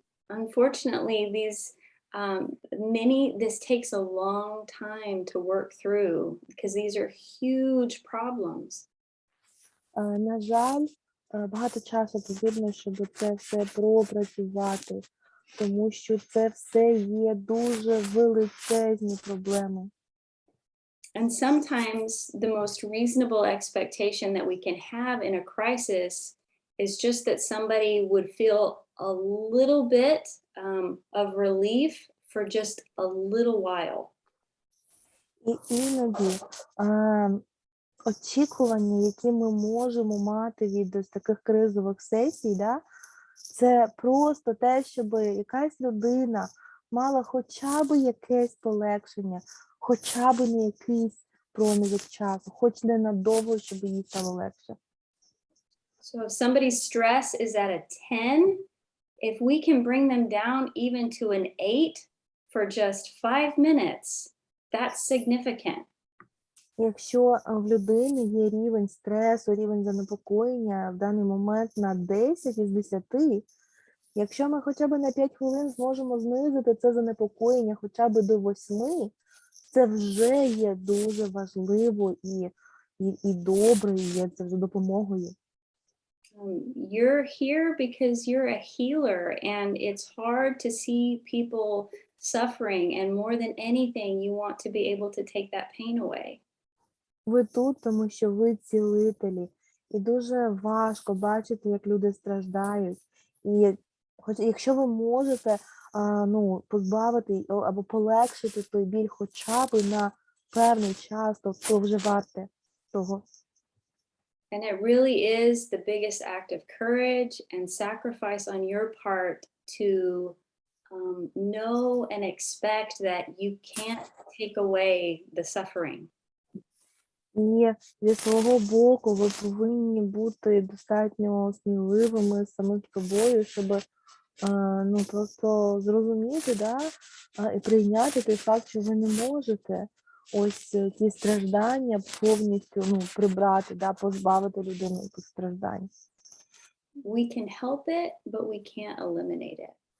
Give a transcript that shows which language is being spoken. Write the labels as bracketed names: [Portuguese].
[English] Unfortunately, this takes a long time to work through because these are huge problems. [Ukrainian] На жаль, багато часу потрібно, щоб це все пропрацювати, тому що це все є дуже величезні проблеми. [English] And sometimes the most reasonable expectation that we can have in a crisis is just that somebody would feel a little bit of relief for just a little while. [Ukrainian] І іноді очікування, які ми можемо мати від ось таких кризових сесій, да, це просто те, щоб якась людина мала хоча б якесь полегшення, хоча б на якийсь проміжок часу, хоч ненадовго, щоб їй стало легше. [English] So if somebody's stress is at a 10, if we can bring them down even to an 8 for just 5 minutes, that's significant. [Ukrainian] Якщо в людини є рівень стресу, рівень занепокоєння в даний момент на 10 із 10, якщо ми хоча б на 5 хвилин зможемо знизити це занепокоєння хоча б до 8, це вже є дуже важливо і добре, і є це вже допомогою. [English] You're here because you're a healer, and it's hard to see people suffering, and more than anything, you want to be able to take that pain away. [Ukrainian] Ви тут, тому що ви цілителі, і дуже важко бачити, як люди страждають. І хоч якщо ви можете позбавити або полегшити той біль хоча б на певний час, то вже варте того. [English] And it really is the biggest act of courage and sacrifice on your part to know and expect that you can't take away the suffering. [Ukrainian] І зі свого боку ви повинні бути достатньо сміливими з самим собою, щоб просто зрозуміти, да, і прийняти той факт, що ви не можете ось ті страждання повністю прибрати, да, позбавити людину тих страждань. [English] We can help it, but we can't eliminate it.